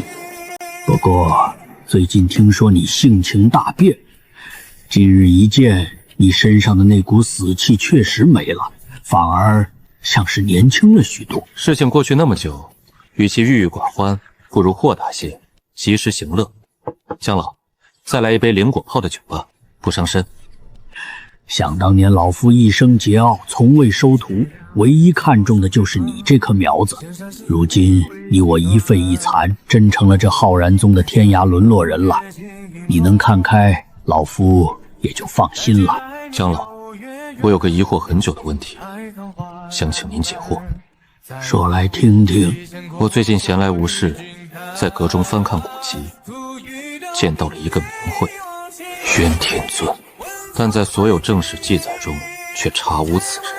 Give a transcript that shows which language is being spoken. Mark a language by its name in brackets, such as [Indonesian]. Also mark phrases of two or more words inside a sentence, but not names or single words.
[Chinese] 不過最近听說你性情大變，今日一見，你身上的那股死氣確實沒了，反而像是年輕了許多。事情過去那麼久，與其鬱鬱寡歡，不如豁達些，及時行樂。江老，再來一杯灵果泡的酒吧，不傷身。想當年老夫一生桀驁，从未收徒，唯一看重的就是你這顆苗子。如今你我一廢一殘，真成了這浩然宗的天涯淪落人了。你能看開，老夫也就放心了。江老，我有個疑惑很久的問題，想請您解惑。說來聽聽。我最近閒來無事，在閣中翻看古籍，見到了一個名諱——渊天尊。但在所有正史記載中，卻查無此人。